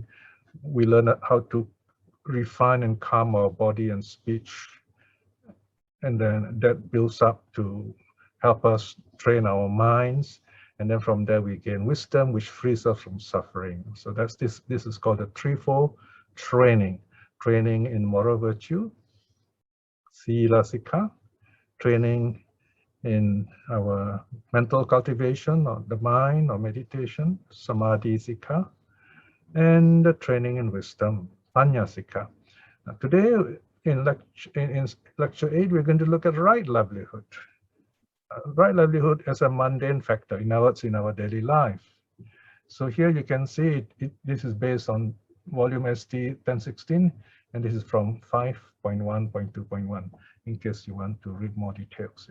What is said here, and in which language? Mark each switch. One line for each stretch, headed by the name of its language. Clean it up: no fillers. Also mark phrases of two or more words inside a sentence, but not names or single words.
English: We learn how to refine and calm our body and speech, and then that builds up to help us train our minds, and then from there we gain wisdom, which frees us from suffering. So that's this is called the threefold training in moral virtue,
Pali: sila sikha,
English: training in our mental cultivation or the mind or meditation,
Pali: samadhi sikha,
English: and the training in wisdom,
Pali: panya sikha.
English: Today in lecture 8, we're going to look at right livelihood. Right livelihood as a mundane factor in our daily life. So here you can see this is based on volume ST 1016, and this is from 5.1.2.1, in case you want to read more details.